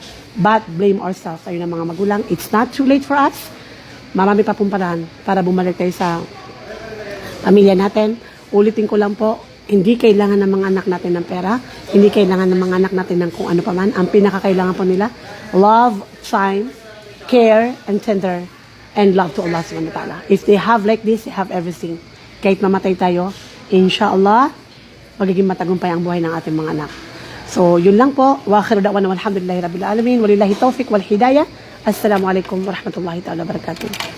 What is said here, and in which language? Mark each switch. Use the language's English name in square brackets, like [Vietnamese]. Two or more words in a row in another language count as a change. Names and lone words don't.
[English] But blame ourselves, [Filipino] ayun ang mga magulang. [English] It's not too late for us. [Filipino] Marami pa pong paraan para bumalik tayo sa pamilya natin. Ulitin ko lang po, hindi kailangan ng mga anak natin ng pera. Hindi kailangan ng mga anak natin ng kung ano pa man. Ang pinakakailangan po nila, [English] love, time, care, and tender, and love to Allah [Arabic] سبحانه وتعالى. [English] If they have like this, they have everything. [Filipino] Kahit mamatay tayo, inshallah, magiging matagumpay ang buhay ng ating mga anak. So, yun lang po. [Arabic] وآخر دعوانا والحمد لله رب العالمين ولله التوفيق والهداية. السلام عليكم ورحمة الله تعالى وبركاته.